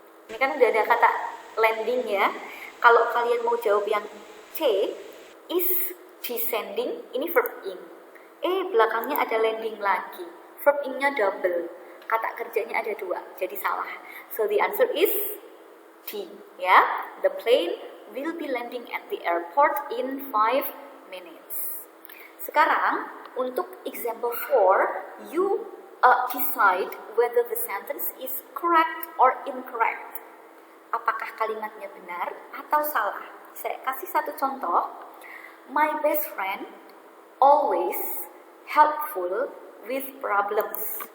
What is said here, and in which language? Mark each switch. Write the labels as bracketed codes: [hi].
[id] Ini kan udah ada kata landing ya. Kalau kalian mau jawab yang C, is descending, ini verb ing. Belakangnya ada landing lagi. Verb ingnya double. Kata kerjanya ada dua, jadi salah. [en] So the answer is D. Ya, the plane will be landing at the airport in 5 minutes. [id] Sekarang untuk [en] example 4, you decide whether the sentence is correct or incorrect. [id] Apakah kalimatnya benar atau salah? Saya kasih satu contoh. [en] My best friend always helpful with problems.